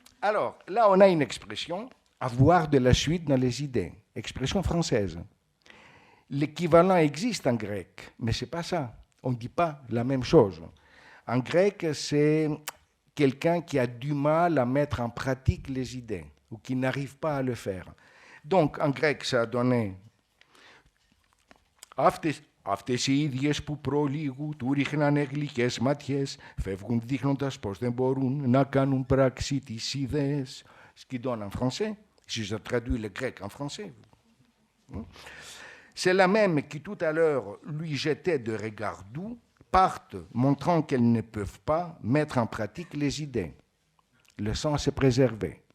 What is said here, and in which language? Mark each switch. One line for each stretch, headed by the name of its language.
French: Alors, là, on a une expression, avoir de la suite dans les idées, expression française. L'équivalent existe en grec, mais ce n'est pas ça. On ne dit pas la même chose. En grec, c'est quelqu'un qui a du mal à mettre en pratique les idées ou qui n'arrive pas à le faire. Donc, en grec, ça a donné
Greek: αυτές οι ίδιες που προλίγου του ρίχνανε γλυκές ματιές, φεύγουν δείχνοντας πως δεν μπορούν να κάνουν πράξη τις ιδέες.
French: Ce qui donne en français, si je traduis le grec en français, c'est la même qui tout à l'heure lui jetait de regards doux, partent montrant qu'elles ne peuvent pas mettre en pratique les idées. Le sens est préservé.